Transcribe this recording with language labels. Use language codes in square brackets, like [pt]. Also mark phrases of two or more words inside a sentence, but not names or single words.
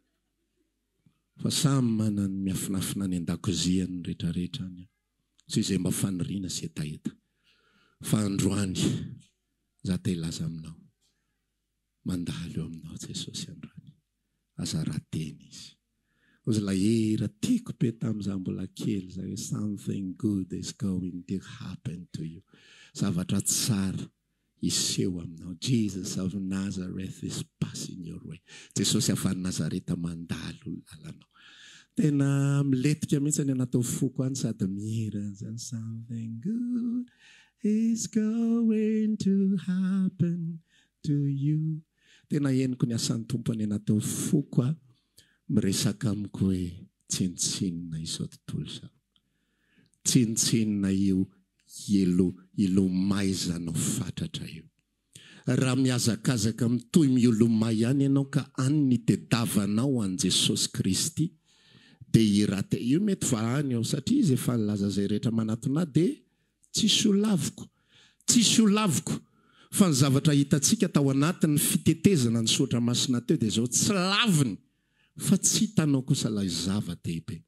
[mg] Fa samy manana ny miafinafina ny an-dakozia ny rehetrarehetra any. Tsy izay mba faniriana sy etaeta. Fa androany za te hilaza aminao. Mandalo eo aminao Jesosy androany. Aza rahateny izy. Ozy lahera tiako be tamin'izaho mbola kely za hoe [en] something good is going to happen to you. [mg] Zavatra tsara iseho aminao. [en] Jesus of Nazareth is passing your way. [mg] Jesosy avy any Nazareta mandalo lalanao. Tena miletika mihitsy ny anatao foko any sady mihira zany [en] something good is going to happen to you. [mg] Tena henoko ny asan'ny tompo any anatao foko miresaka amiko hoe tsinitsinina izao tontolo izao. Tsinitsinina io ilomaizanao fatratra io. Raha mihazakazaka mitoy miolomay ihany ianao ka any nitedavanao an Jesosy Kristy dia irate io mety fa any ao satria izy efa nilaza izay rehetra manatona dia tsisy olaviko fa ny zavatra hitantsika tao anatin'ny fitetezana ny sotra masina teo dia izao tsy laviny fa tsy hitanao kosa ilay zava-dehibe.